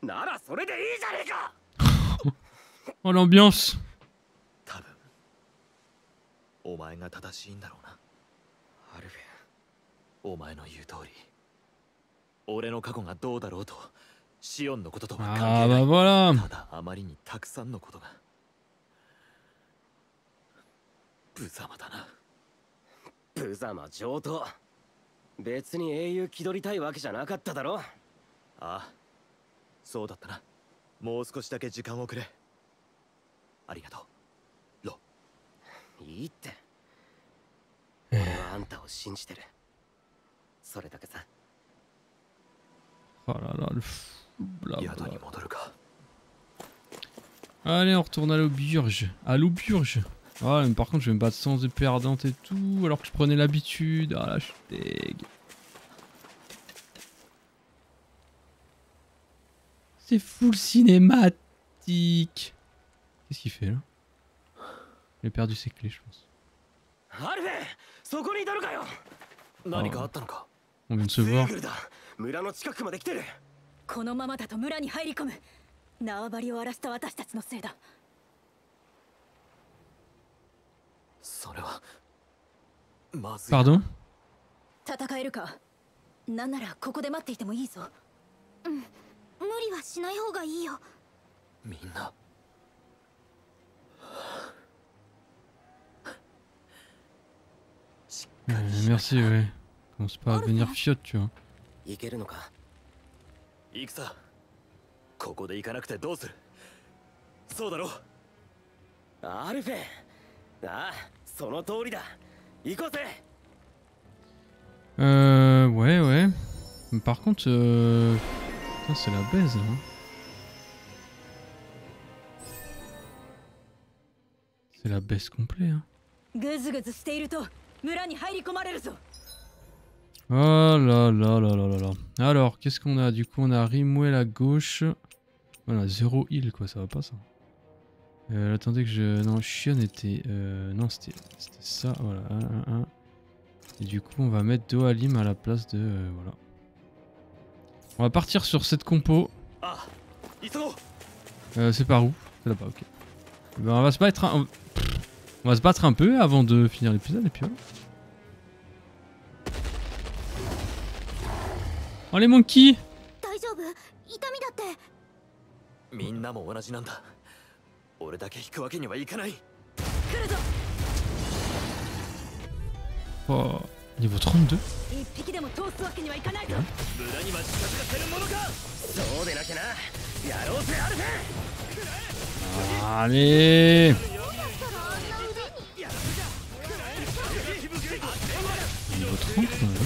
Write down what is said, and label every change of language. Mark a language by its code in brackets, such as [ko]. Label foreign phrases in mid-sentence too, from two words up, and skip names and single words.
[ja] ならそれでいいじゃねえか。 [fr] Oh l'ambiance. [ja] 多分お前が正しいんだろうな。アルフェ、お前の言う通り俺の過去がどうだろうとシオンのこととは関係 Ah ない。 [fr] bah voilà. [ja] ただあまりにたくさんのことが。無様だな。無様上等。別に英雄気取りたいわけじゃなかっただろ。ああ、そうだったな。もう少しだけ時間をくれ。ありがとうロ。いいって。俺はあんたを信じてる。それだけさ。 [fr] Oh là là, le fou. Blabla. [ja] 宿に戻るか。 [fr] Allez, on retourne à l'auberge. À l'auberge. Ah, mais par contre, je vais me battre sans épée ardente et tout, alors que je prenais l'habitude. Ah là, je suis deg. C'est full cinématique. Qu'est-ce qu'il fait là? Il a perdu ses clés, je pense. [ja] アルフェ、そこにいたのかよ。何かあったのか。 [fr] On vient de se ゼー voir. [ja] グルだ。村の近くまで来てる。このままだと村に入り込む。縄張りを荒らした私たちのせいだ。それはまずい。 [fr] Pardon? [ja] 戦えるか。なんならここで待っていてもいいぞ。無理はしない方がいいよ。みんな。 [fr] Merci, ouais. Commence pas à devenir fiotte, tu vois. [ja] 行けるのか。行くさ。ここで行かなくてどうする。そうだろう。アルフェ。ああ、その通りだ。行こうぜ。 [fr] Ouais, ouais. Mais par contre, putain, c'est la baise là. C'est la baisse complète. Hein. [ja] ぐずぐずしていると村に入り込まれるぞ。 [fr] Oh là là là là là là. Alors, qu'est-ce qu'on a? Du coup, on a Rimwell à gauche. Voilà, 0 heal quoi, ça va pas ça. Attendez que je. Non, Shion était. Non, c'était ça, voilà. 1. Et du coup, on va mettre Dohalim à la place de. Voilà. On va partir sur cette compo. C'est par où? C'est là-bas, ok. Ben, on va se battre on va se battre un peu avant de finir l'épisode et puis voilà. Oh les monkeys! [ja] 大丈夫？痛みだって。みんなも同じなんだ。俺だけ引くわけにはいかない。来るぞ。 [fr] Oh, niveau 32? [ja] 一匹でも通すわけにはいかないぞ。村には近づかせるものか。そうでなきゃな。やろうぜアルフェ。 [fr] Allez! Niveau 30 ouais.